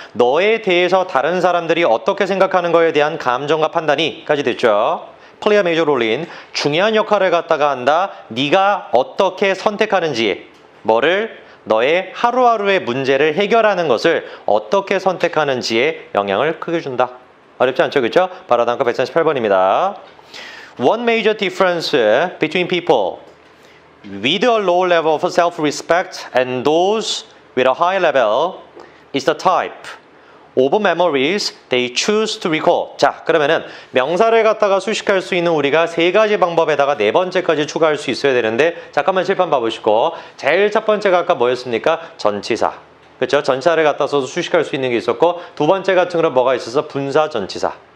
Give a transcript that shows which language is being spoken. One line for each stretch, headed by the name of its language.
Korean: 너에 대해서 다른 사람들이 어떻게 생각하는 거에 대한 감정과 판단이 까지 됐죠.
English: play a major role in.
Korean: 중요한 역할을 갖다가 한다. 네가 어떻게 선택하는지 뭐를 너의 하루하루의 문제를 해결하는 것을 어떻게 선택하는지에 영향을 크게 준다. 어렵지 않죠? 그렇죠? 바로 다음 거 138번입니다.
English: One major difference between people with a low level of self-respect and those with a high level is the type of memories they choose to recall.
Korean: 자, 그러면은 명사를 갖다가 수식할 수 있는 우리가 세 가지 방법에다가 네 번째까지 추가할 수 있어야 되는데 잠깐만 칠판 봐보시고 제일 첫 번째가 아까 뭐였습니까? 전치사. 그렇죠? 전치사를 갖다 써서 수식할 수 있는 게 있었고 두 번째 같은 경우는 뭐가 있어서 분사 전치사.